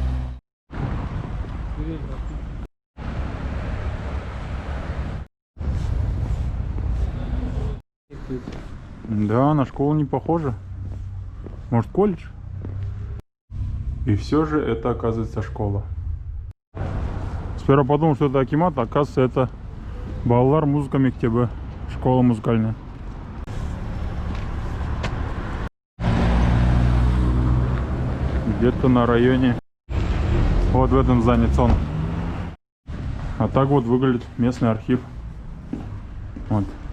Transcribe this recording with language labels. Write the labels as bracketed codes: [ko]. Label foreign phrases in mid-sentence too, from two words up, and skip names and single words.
[ru] Да, на школу не похоже. Может, колледж? И все же это, оказывается, школа. Сперва подумал, что это акимат, а оказывается, это [kk] Балалар музыка мектебі, [ru] школа музыкальная. Где-то на районе. Вот в этом здании ЦОН. А так вот выглядит местный архив. Вот.